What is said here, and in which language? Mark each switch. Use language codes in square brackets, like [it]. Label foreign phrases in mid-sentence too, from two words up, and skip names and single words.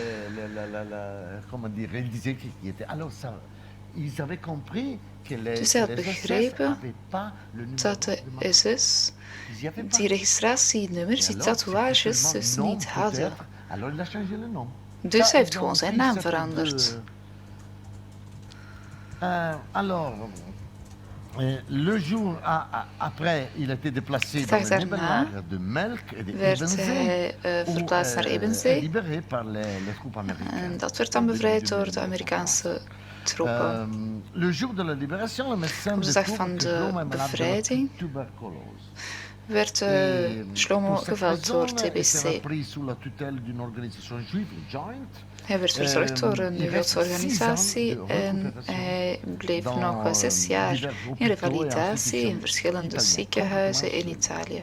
[nl] Dus hij had begrepen dat de SS die registratienummers, die tatoeages, dus niet hadden. Dus hij heeft gewoon zijn naam veranderd. [fr] Alors, le jour après, il a été déplacé dans le Nebelwagen de Melk et de Ebenzee, [nl] verplaatst naar Ebenzee. [fr] libéré par les troupes américaines. [nl] En dat werd dan bevrijd door de Amerikaanse troepen. [fr] Le jour de la libération, le médecin [nl] Op de dag van de bevrijding werd Shlomo geveld door TBC. Hij werd verzorgd door een Joodse organisatie en hij bleef nog 6 jaar in revalidatie in verschillende ziekenhuizen in Italië.